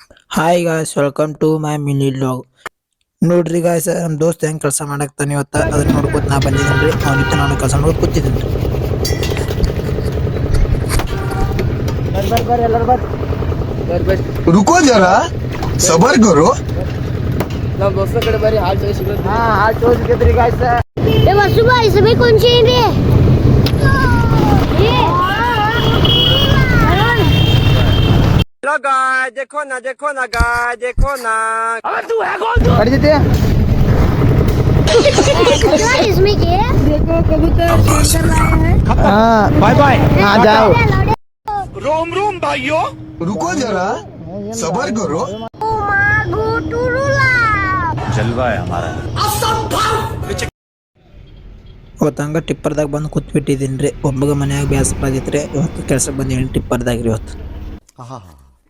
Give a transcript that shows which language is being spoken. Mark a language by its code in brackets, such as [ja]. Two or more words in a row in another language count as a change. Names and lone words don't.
[en] hi guys welcome to my mini vlog. [kn] ನೋಡ್ರಿ ಗಾಯ್ಸ್ ನಮ್ಮ ದೋಸ್ತ್ ಹೆಂಗ್ ಕೆಲಸ ಮಾಡಕ್ತಾನೆ ಇವತ್ತ ಅದನ್ನ ನೋಡ್ಕೊತ ನಾ ಬಂದಿದ್ದೇನ್ರಿ. ಅವನಿತ್ತ ನಾನು ಕೆಲಸ ನೋಡ್ ಕೂತಿದ್ದೇನ್ರಿ. ಬರ್ರಿ ಎಲ್ಲರೂ ಬರ್ರಿ. [hi] रुको जरा सबर करो. ನಮ್ಮ ದೋಸ್ತ ಕಡೆ ಬರ್ರಿ ಹಾಲ್ ಚೋಯಿಸಿ. ಹಾಲ್ ಚೋಯಿಸಿದ್ರಿ ಗಾಯ್ಸ್. ए वसुबा इसमें कौन सी है ये [en] hello guys [hi] देखो ना गाइस देखो ना। अबे तू है कौन तू? कट जीते इसमें क्या देखो कबूतर शेर लाया है। हां बाय बाय हां जाओ. रोम रोम भाइयों रुको जरा सबर करो. जलवा है हमारा. [kn] ಇವತ್ತಂಗ ಟಿಪ್ಪರ್ದಾಗ ಬಂದು ಕೂತ್ಬಿಟ್ಟಿದ್ದೀನಿ ರೀ. ಒಬ್ಬಗ ಮನ್ಯಾಗ ಬೇಸರ ಆಗಿತ್ರಿ. ಇವತ್ತು ಕೆಲಸ ಬಂದೇನಿ ಟಿಪ್ಪರ್ದಾಗ ರೀ ಇವತ್ತು.